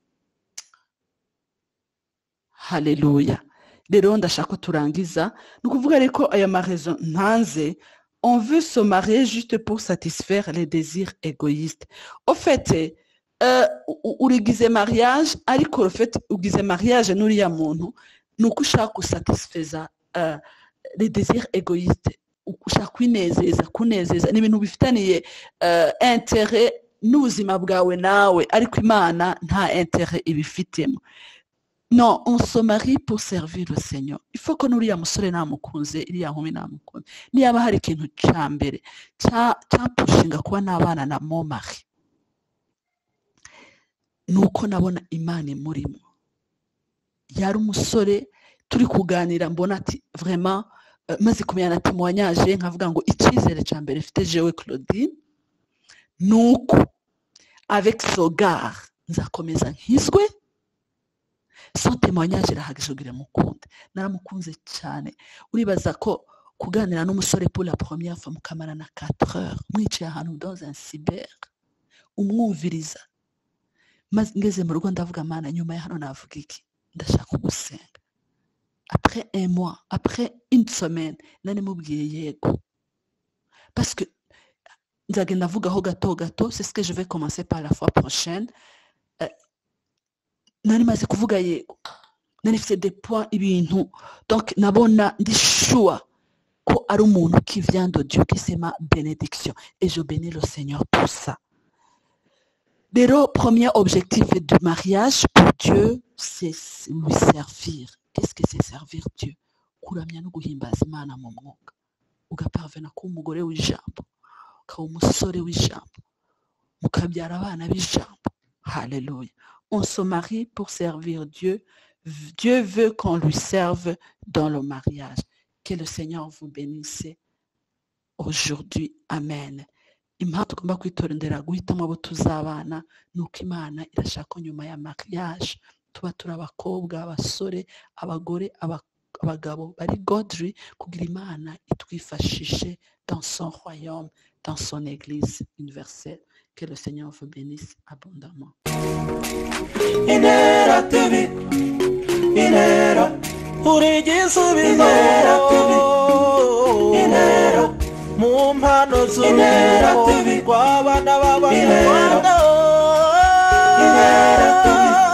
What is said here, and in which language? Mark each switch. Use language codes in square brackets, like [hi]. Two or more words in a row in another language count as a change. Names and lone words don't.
[rw] haleluya rero ndashaka turangiza nukuvuga ariko aya ma raison ntanze [fr] on veut se marier juste pour satisfaire les désirs égoïstes. Au fait, [rw] urigize mariage, ariko fait ugize mariage n'uriya muntu nuko ushaka satisfaiza [fr] les désirs égoïstes. [rw] Ushaka kunezeza n'ibintu bifitaniye intérêt n'ubuzima bwawe nawe ariko Imana nta intérêt ibifitemo. [fr] Non, on se marie pour servir le Seigneur. Il faut que [rw] n'uriya musore namukunze iriya nkumi namukunze niyaba hari ikintu cyambere cyapushinga kuba nabana na [fr] mon mari [rw] nuko nabona Imana murimo yari umusore turi kuganira mbona ati vraiment maze kumenya ati moyanyaje nkavuga ngo icyizere cyambere mfite jewe Claudine nuko avec Sogar nzakomeza nkizwe [fr] son témoignage [rw] irahagije kugira mukunde naramukunze cyane uribaza ko kuganira n'umusore [fr] pour la première fois [rw] mukamara na 4 heures mwicaye ahantu [fr] dans un cyber [rw] umwumviriza maze ngeze mu rugo ndavuga Mana nyuma ya hano navuga iki ndashaka gusenga [fr] après un mois, après une semaine, [rw] nari mubwiye yego. [fr] Parce que [rw] nzagenda vugaho gato gato, [fr] c'est ce que je vais commencer par la fois prochaine. [rw] Nari maze kuvuga yego. Nari mfite [fr] des points [rw] ibintu. Donc nabona ndi sure ko ari umuntu [fr] qui vient de Dieu, qui c'est ma bénédiction. Et je bénis le Seigneur pour ça. Le premier objectif du mariage pour Dieu, c'est lui servir. Qu'est-ce que c'est servir Dieu? [rw] Kuramya no guhimbaza Imana mu mwuka. Ugaparvena kuba umugore w'ijambo, ukaba umusore w'ijambo, mukabyara abana b'ijambo. Hallelujah. [fr] On se marie pour servir Dieu. Dieu veut qu'on lui serve dans le mariage. Que le Seigneur vous bénisse aujourd'hui. [rw] Amen. Impamvu tugomba kwitorondera guhitamo abo tuzabana ni uko Imana irashaka ko nyuma ya mariage tuba turi abakobwa, abasore, abagore, abagabo bari godly, kugira Imana itwifashishe [fr] dans son royaume, dans son église universelle. Que le Seigneur vous bénisse abondamment. [rw] Inera TV, Inera, urigisubizo, Inera, mu mpano z'Inera TV, kw'abana b'Abanyarwanda, Inera TV.